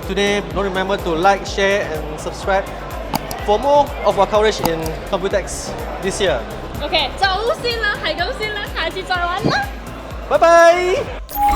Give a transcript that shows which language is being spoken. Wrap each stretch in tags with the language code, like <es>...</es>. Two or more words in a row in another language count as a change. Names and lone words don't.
<en>Today, don't remember to like, share and subscribe for more of our coverage in Computex this year.</en> <yue>OK，走先啦，係咁先啦，下次再玩啦。拜拜。</yue>